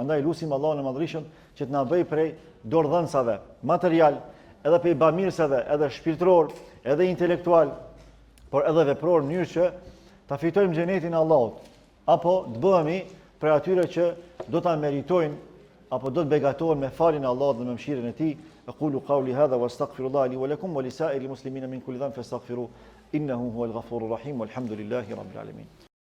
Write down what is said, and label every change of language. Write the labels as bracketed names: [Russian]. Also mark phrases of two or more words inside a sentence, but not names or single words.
[Albanian] Andaj lutim Allahun e Madhërisht që të na bëj prej dorëdhënësave material, edhe prej bamirësave, edhe shpirtëror, edhe intelektual, por edhe vepror në mënyrë që ta fitojmë xhenetin e Allahut, apo të bëhemi prej atyre që do ta meritojnë apo do të begatohen me faljen e Allahut dhe me mëshirën e Tij. [Arabic] أقول قولي هذا وأستغفر الله لي ولكم ولسائر المسلمين من كل ذنب فاستغفروه إنه هو الغفور الرحيم والحمد لله رب العالمين.